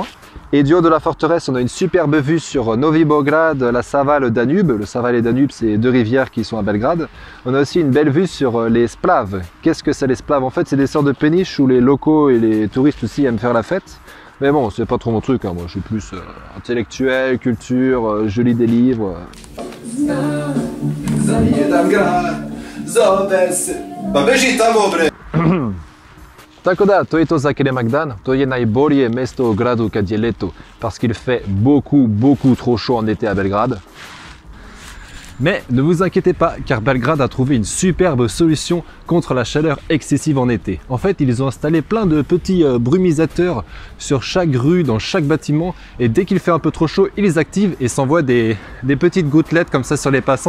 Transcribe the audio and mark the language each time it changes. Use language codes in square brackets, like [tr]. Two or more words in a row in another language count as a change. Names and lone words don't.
[fr] Et du haut de la forteresse, on a une superbe vue sur Novi Beograd, la Sava, le Danube. Le Sava et le Danube, c'est deux rivières qui sont à Belgrade. On a aussi une belle vue sur les splaves. Qu'est-ce que c'est les splaves? En fait, c'est des sortes de péniches où les locaux et les touristes aussi aiment faire la fête. Mais bon, c'est pas trop mon truc, hein. Moi je suis plus intellectuel, culture, je lis des livres. [sr] Tako da, to je to za Kalemegdan, to je najbolje mesto u gradu kad je leto, [fr] parce qu'il fait beaucoup trop chaud en été à Belgrade. Mais ne vous inquiétez pas, car Belgrade a trouvé une superbe solution contre la chaleur excessive en été. En fait, ils ont installé plein de petits brumisateurs sur chaque rue, dans chaque bâtiment, et dès qu'il fait un peu trop chaud, ils les activent et s'envoient des petites gouttelettes comme ça sur les passants.